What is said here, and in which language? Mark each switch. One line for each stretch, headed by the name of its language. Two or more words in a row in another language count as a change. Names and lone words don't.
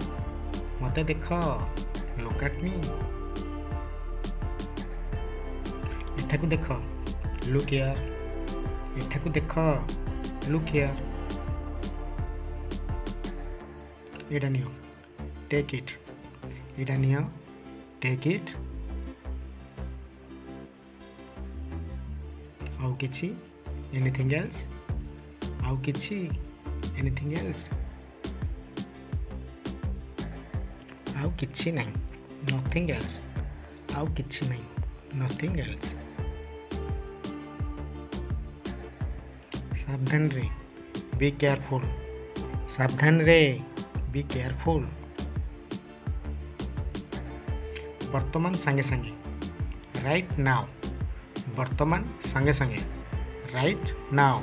Odia: ମତେ ଦେଖ,
English: look at me.
Odia: ଏଠାକୁ ଦେଖ,
English: look here.
Odia: ଏଠାକୁ ଦେଖ,
English: look here.
Odia: ଏଟା ନିଅ,
English: take it.
Odia: ଏଟା ନିଅ,
English: take it.
Odia: ଆଉ କିଛି,
English: anything else?
Odia: ଆଉ କିଛି,
English: anything else?
Odia: ଆଉ କିଛି ନାହିଁ,
English: nothing else.
Odia: ଆଉ କିଛି ନାହିଁ,
English: nothing else.
Odia: ସାବଧାନ ରେ,
English: be careful.
Odia: ସାବଧାନ ରେ,
English: be careful.
Odia: ବର୍ତ୍ତମାନ ସଙ୍ଗେ ସଙ୍ଗେ,
English: right now.
Odia: ବର୍ତ୍ତମାନ ସଙ୍ଗେ ସଙ୍ଗେ,
English: right now.